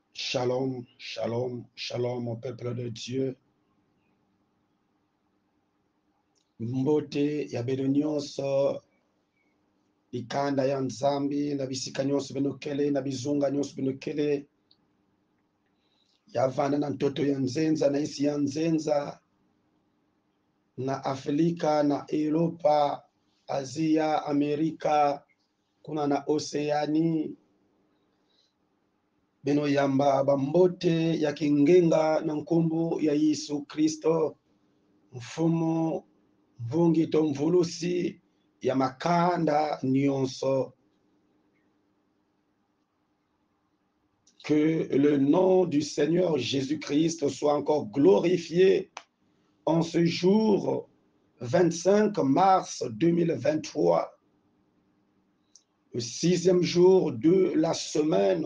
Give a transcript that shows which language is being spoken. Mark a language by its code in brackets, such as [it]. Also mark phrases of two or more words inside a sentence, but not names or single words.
[fr] Shalom, shalom, shalom au peuple de Dieu. [ktu] Mbote ya bino nyonso ikanda ya nzambi na bisika nyonso binokele na bizunga nyonso binokele yavana na ntoto ya nzenza na isi ya nzenza na Afrika na Europa, Asia, Amerika, kuna na Oceani bino yamba bambote ya kingenga na nkumbu ya Yesu Kristo mfumu mvungi to mvulusi ya makanda nyonso. [fr] Que le nom du Seigneur Jésus-Christ soit encore glorifié en ce jour 25 mars 2023, le 6e jour de la semaine.